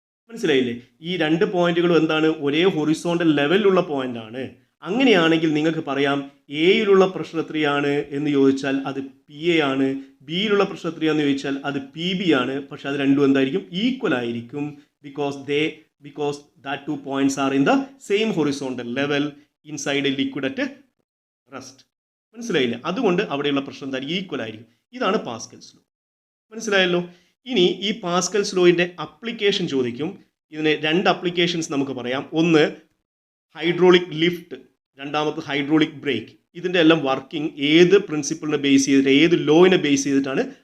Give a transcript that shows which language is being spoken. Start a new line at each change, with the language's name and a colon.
Malayalam: മനസ്സിലായില്ലേ? ഈ രണ്ട് പോയിന്റുകളും എന്താണ്? ഒരേ ഹൊറിസോണ്ടൽ ലെവലിലുള്ള പോയിന്റ് ആണ്. അങ്ങനെയാണെങ്കിൽ നിങ്ങൾക്ക് പറയാം എയിലുള്ള പ്രഷർ എത്രയാണ് എന്ന് ചോദിച്ചാൽ അത് പി എ ആണ്, ബിയിലുള്ള പ്രഷർ എത്രയാണെന്ന് ചോദിച്ചാൽ അത് പി ബി ആണ്. പക്ഷെ അത് രണ്ടും എന്തായിരിക്കും? ഈക്വൽ ആയിരിക്കും.
English: because that 2 points are in the same horizontal level inside a liquid at rest.
Malayalam: മനസ്സിലായില്ലേ? അതുകൊണ്ട് അവിടെയുള്ള പ്രഷർ എന്തായിരിക്കും? ഈക്വൽ ആയിരിക്കും. ഇതാണ് പാസ്കൽസ് ലോ. മനസ്സിലായല്ലോ? ഇനി ഈ പാസ്കൽസ് ലോയിൻ്റെ അപ്ലിക്കേഷൻ ചോദിക്കും. ഇതിന് 2 അപ്ലിക്കേഷൻസ് നമുക്ക് പറയാം. ഒന്ന് ഹൈഡ്രോളിക് ലിഫ്റ്റ്, രണ്ടാമത് ഹൈഡ്രോളിക് ബ്രേക്ക്. ഇതിൻ്റെ എല്ലാം വർക്കിംഗ് ഏത് പ്രിൻസിപ്പിളിനെ ബേസ് ചെയ്തിട്ട്, ഏത് ലോയിനെ ബേസ് ചെയ്തിട്ടാണ്?